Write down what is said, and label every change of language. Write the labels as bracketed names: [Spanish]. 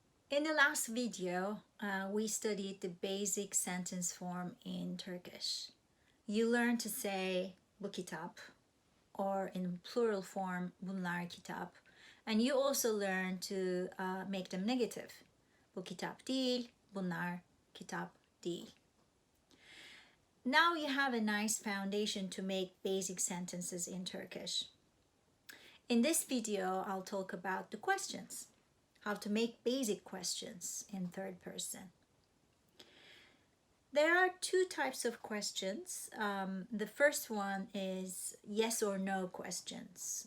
[English] In the last video, we studied the basic sentence form in Turkish. You learned to say [Turkish] bu kitap, [English] or in plural form [Turkish] bunlar kitap. [English] And you also learned to make them negative. [Turkish] Bu kitap değil, bunlar kitap değil. [English] Now you have a nice foundation to make basic sentences in Turkish. In this video, I'll talk about the questions. How to make basic questions in third person. There are two types of questions. The first one is yes or no questions.